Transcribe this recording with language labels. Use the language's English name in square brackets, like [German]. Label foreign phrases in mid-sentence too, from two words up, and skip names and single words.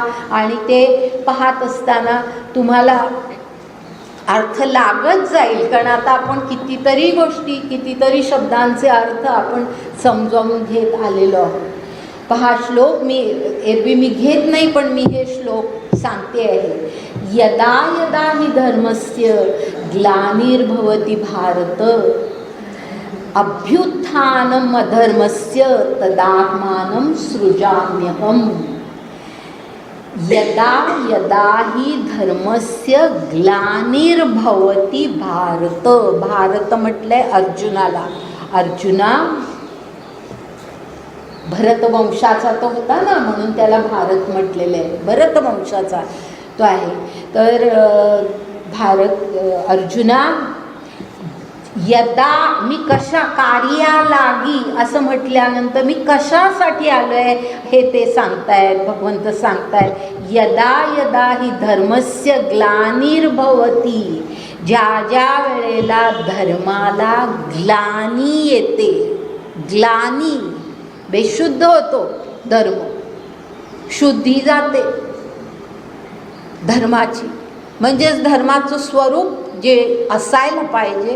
[Marathi] आणि ते पाहत असताना तुम्हाला अर्थ लागत जाईल, कारण आता आपण कितीतरी गोष्टी, कितीतरी शब्दांचे अर्थ आपण समजावून घेत आलेलो आहोत. पहा श्लोक मी एरवी मी घेत नाही, पण मी हे श्लोक सांगते आहे. [Sanskrit] यदा यदा हि धर्मस्य ग्लानिर्भवति भारत, अभ्युत्थानम् अधर्मस्य तदात्मानं सृजाम्यहम्. यदा यदा हि धर्मस्य ग्लानिर्भवति भारत, भारत [Marathi] म्हटलंय अर्जुनाला. अर्जुना भरतवंशाचा तो होता ना, म्हणून त्याला भारत म्हटलेलं आहे, भरतवंशाचा तो आहे. तर अर्जुना यदा, मी कशा कार्यालागी असं म्हटल्यानंतर मी कशासाठी आलो आहे हे ते सांगतायत, भगवंत सांगतायत. [Sanskrit] यदा यदा ही धर्मस्य ग्लानिर्भवती, [Marathi] ज्या ज्या वेळेला धर्माला ग्लानी येते, ग्लानी बेशुद्ध होतो धर्म, शुद्धी जाते धर्माची, म्हणजेच धर्माचं स्वरूप जे असायला पाहिजे.